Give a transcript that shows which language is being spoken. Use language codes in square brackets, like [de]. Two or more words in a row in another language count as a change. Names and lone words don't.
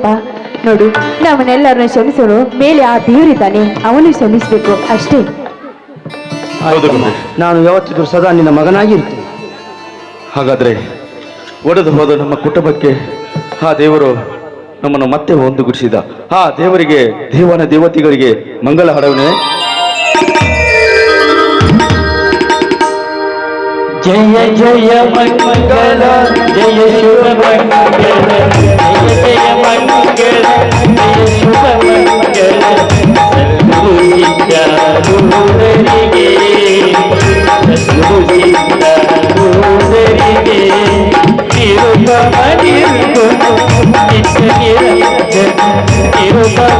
[kn] ನೋಡು, ನಮ್ಮನ್ನೆಲ್ಲರನ್ನ ಕ್ಷಮಿಸೋರು ಮೇಲೆ ಆ ದೇವರಿದ್ದಾನೆ, ಅವನು ಕ್ಷಮಿಸ್ಬೇಕು ಅಷ್ಟೇ. ಹೌದು ಗೌರಿ. ನಾನು ಯಾವತ್ತಿದ್ರು ಸದಾ ನಿನ್ನ ಮಗನಾಗಿರ್ತೀನಿ. ಹಾಗಾದ್ರೆ ಒಡೆದು ಹೋದ ನಮ್ಮ ಕುಟುಂಬಕ್ಕೆ ಆ ದೇವರು ನಮ್ಮನ್ನು ಮತ್ತೆ ಒಂದುಗೂಡಿಸಿದ. ಆ ದೇವರಿಗೆ, ದೇವನ ದೇವತೆಗಳಿಗೆ ಮಂಗಲ ಹಾಡವನೇ. ಜಯ ಜಯ ಮಂಗಲ ಜಯ ಶುಭ ಮಂಗಲ ಜಯ ಜಯ ಮಂಗಲ ಜಯ ಶುಭ ಮಂಗಲ ಸದ್ಗುರು ಸಿದ್ಧಾರೂಢರಿಗೆ ಸದ್ಗುರು ಸಿದ್ಧಾರೂಢರಿಗೆ ನಿರುಪಮ ನಿರ್ಗುಣ ನಿತ್ಯ ನಿರಂಜನ ನಿರುಪಮ